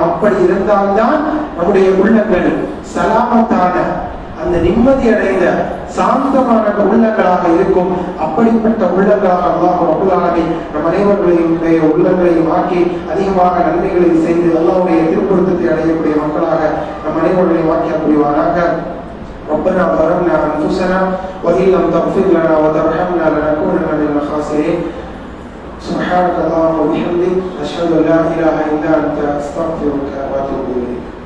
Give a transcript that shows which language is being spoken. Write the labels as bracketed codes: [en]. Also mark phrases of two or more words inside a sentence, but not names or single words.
[ta] அப்படி இருந்தால்தான் நம்முடைய உள்ளங்கள் சலாமத்தான, அந்த நிம்மதி அடைந்த சாந்தமான உள்ளங்களாக இருக்கும். அப்படிப்பட்ட உள்ளங்களாக [ar] الله رب العالمين [ta] நம் அனைவர்களையும் உள்ளங்களையும் ஆக்கி அதிகமாக நன்மைகளை செய்து அல்லாஹ்வுடைய திருப்பொருத்தத்தை அடையக்கூடிய மக்களாக நம் அனைவர்களையும் ஆக்கி புரிவாராக. [ar] ربنا ظلمنا أنفسنا وإن لم تغفر لنا وترحمنا لنكونن من الخاسرين. سبحانك اللهم وبحمدك أشهد أن لا إله إلا أنت أستغفرك وأتوب إليك.